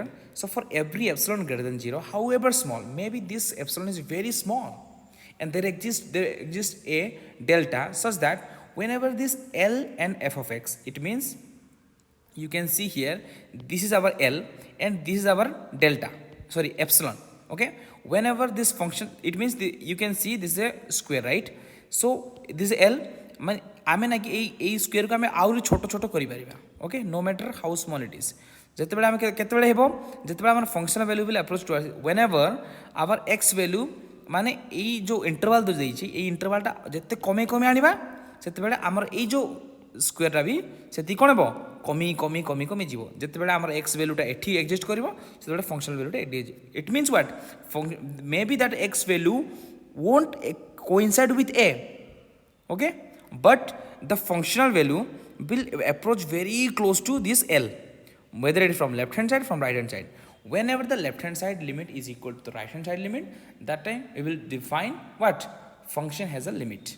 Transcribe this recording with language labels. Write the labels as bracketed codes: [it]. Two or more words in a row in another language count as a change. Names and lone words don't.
[en] So for every epsilon greater than 0, however small, maybe this epsilon is very small, and there exists a delta such that whenever this L and f of x, it means you can see here this is our L and this is our delta, sorry, epsilon. Okay, whenever this function, it means you can see this is a square, right? So this is L, [or] ଆମେ ନାକି ଏଇ ସ୍କୋୟାରକୁ ଆମେ ଆହୁରି ଛୋଟ ଛୋଟ କରିପାରିବା. [en] okay, no matter how small it is. [or] ଯେତେବେଳେ ଆମେ କେତେବେଳେ ହେବ, ଯେତେବେଳେ ଆମର [en] functional value will approach to whenever our x value [or] ମାନେ ଏଇ ଯେଉଁ ଇଣ୍ଟରଭାଲ ଦେଇଛି ଏଇ ଇଣ୍ଟରଭାଲଟା ଯେତେ କମେଇ କମେଇ ଆଣିବା ସେତେବେଳେ ଆମର ଏଇ ଯେଉଁ ସ୍କୋୟାରଟା ବି ସେତିକି କ'ଣ ହେବ, କମି ଯିବ. ଯେତେବେଳେ ଆମର x ଭ୍ୟାଲ୍ୟୁଟା ଏଠି ଏକ୍ଜିଷ୍ଟ କରିବ ସେତେବେଳେ [en] functional valueଟା [or] ଏଠି ହେଇଯିବ. [en] it means what, maybe that x value won't coincide with A. Okay, but the functional value will approach very close to this L, whether it is from left hand side, from right hand side. Whenever the left hand side limit is equal to the right hand side limit, that time we will define what function has a limit.